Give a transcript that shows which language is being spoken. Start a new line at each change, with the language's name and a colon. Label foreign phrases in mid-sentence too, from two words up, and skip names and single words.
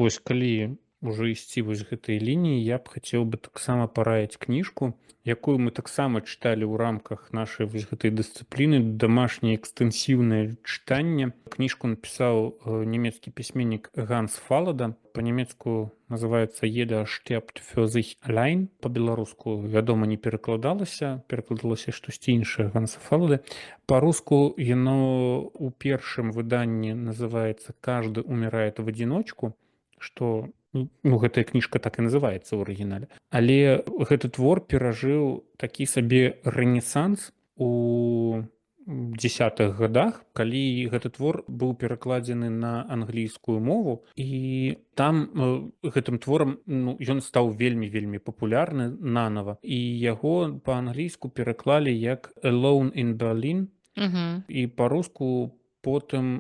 Belarusian: Вось, калі ўжо ісці вось гэтай лініі, я б хацеў бы таксама параіць кніжку, якую мы таксама чыталі ў рамках нашай вось гэтай дысцыпліны дамашняе экстэнсіўнае чытанне. Кніжку напісаў нямецкі пісьменнік Ганс Фалада. Па-нямецку называецца
German: «Jeder stirbt für sich allein».
Belarusian: Па-беларуску, вядома, не перакладалася, перакладалася штосьці іншае Ганса Фалады. Па-руску яно ў першым выданні называецца
Russian: «Каждый умирает в одиночку»,
Belarusian: што гэтая кніжка так і называецца ў арыгінале. Але гэты твор перажыў такі сабе рэнесанс у дзесятых годах, калі гэты твор быў перакладзены на англійскую мову, і там гэтым творам ён стаў вельмі папулярны нанова, і яго па-англійску пераклалі як
English: «Alone in Berlin»,
Belarusian: і па-руску потым